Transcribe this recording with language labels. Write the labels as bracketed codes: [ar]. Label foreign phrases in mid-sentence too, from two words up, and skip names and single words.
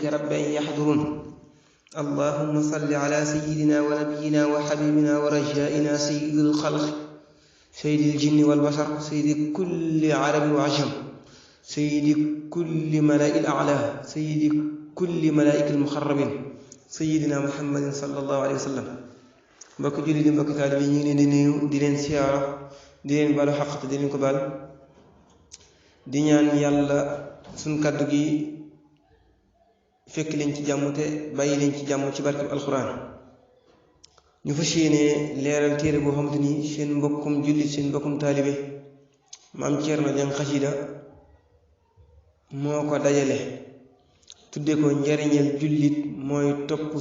[ar] رب أن يحضرون اللهم صل على سيدنا ونبينا وحبيبنا ورجائنا سيد الخلق سيد الجن والبشر سيد كل عرب وعجم سيد كل ملائكة الأعلى سيد كل ملائكة المخربين سيدنا محمد صلى الله عليه وسلم [wo] mbokk julli di mbokk taalibe ñu ngi leen di nuyu di leen siyaara di leen baalu xaq di leen ko baal di ñaan yàlla suñ kàddu gi fekk leen ci jàmm te bàyyi leen ci jàmm ci barkeb alxuraan ñu fas yéene leeral téere boo xamante ni seen mbokkum jullit seen mbokkum taalibe maam Thierno Dieng Xasida moo ko dajale tudde ko njariñal jullit mooy topp